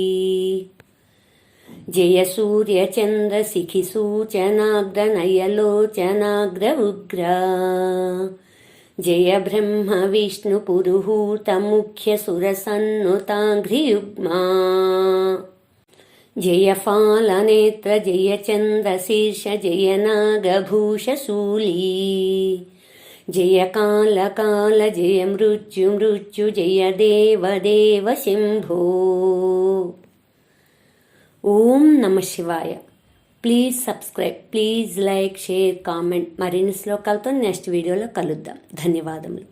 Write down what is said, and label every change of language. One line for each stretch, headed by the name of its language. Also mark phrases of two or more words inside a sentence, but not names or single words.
Sanskrit: ಜಯ ಸೂರ್ಯ ಚಂದ್ರ ಸಿಖಿ ಸೂಚನಾಗ್ರ ನಯಲೋಚನಾಗ್ರ ಉಗ್ರ ಜಯ ಬ್ರಹ್ಮ ವಿಷ್ಣು ಪುರುಹೂತ ಮುಖ್ಯ ಸುರ ಸನ್ನುತಾಂಘ್ರಿಯುಗ್ಮ ಜಯ ಫಾಲನೇತ್ರ ಜಯ ಚಂದ್ರಶೀರ್ಷ ಜಯ ನಾಗಭೂಷ ಶೂಲಿ ಜಯ ಕಾಲ ಕಾಲ ಜಯ ಮೃತ್ಯು ಮೃತ್ಯು ಜಯ ದೇವ ದೇವ ಶಂಭೋ.
Telugu: ఓం నమ శివాయ.
English: please subscribe, please like, share, comment.
Telugu: మరిన్ని శ్లోకాలతో నెక్స్ట్ వీడియోలో కలుద్దాం. ధన్యవాదములు.